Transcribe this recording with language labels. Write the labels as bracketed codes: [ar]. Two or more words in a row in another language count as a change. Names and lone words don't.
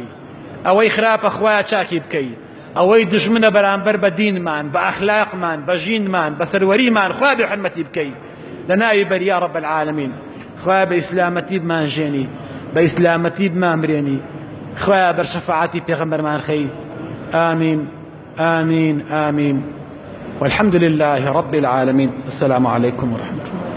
[ckb] ئەوەی خراپە خوایە چاکی بکەی. ئەوەی دژمنە بەرامبەر بە دینمان، بە ئەخلاقمان، بە ژینمان، بە سەروەریمان خوایە بێحورمەتی بکەی لە ناوی بەری [ar] یا رب العالمین. [ckb] خوایە بە ئیسلامەتی بمانژێنی، بە ئیسلامەتی بمامرێنی. خوایە بەرشەفاعەتی پێغەمبەرمان خەی. [ar] آمين آمين آمين والحمد لله رب العالمين. السلام عليكم ورحمة الله.